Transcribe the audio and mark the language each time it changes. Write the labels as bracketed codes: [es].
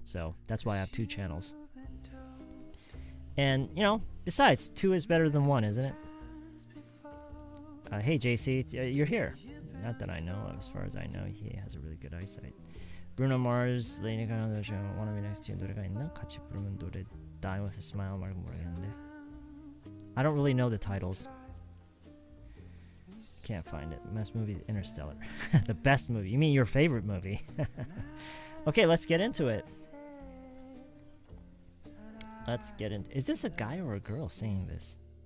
[en] So that's why I have 2 channels. And besides, 2 is better than 1, isn't it? Hey JC, you're here. Not that I know, as far as I know, he has a really good eyesight. [ko] Bruno Mars, Lady Gaga, Wanna Be Next to You 노래가 있나? 같이 부르면 노래 Die With A Smile 말고 모르겠는데. [en] I don't really know the titles. Can't find it. Best movie, Interstellar. The best movie. You mean your favorite movie? Okay, let's get into it. Let's get into. Is this a guy or a girl saying this?